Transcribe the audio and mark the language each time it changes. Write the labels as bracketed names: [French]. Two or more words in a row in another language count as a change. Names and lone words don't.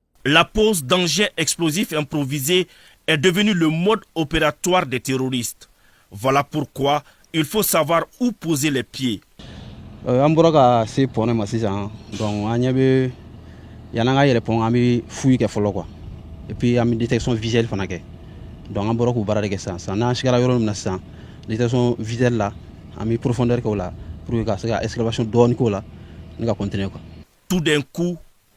[French] La pose d'engins explosifs improvisés est devenue le mode opératoire des terroristes. Voilà pourquoi il faut savoir où poser les pieds. [Bambara] An bɔra ka se pɔnɛ ma sisan donc an ɲɛ bɛ yan'an ka yɛlɛ pɔn an bɛ fouille kɛ fɔlɔ quoi [French] et puis [Bambara] an bɛ [French] détection visuelle [Bambara] fana kɛ donc an bɔra k'u baara de kɛ sisan n'an sigara yɔrɔ min na sisan détection visuelle la an bɛ profondeur kɛ o la [French] pour que [Bambara] ka se ka excavation dɔɔni k'o la ni ka continuer quoi. [French] Tout d'un coup,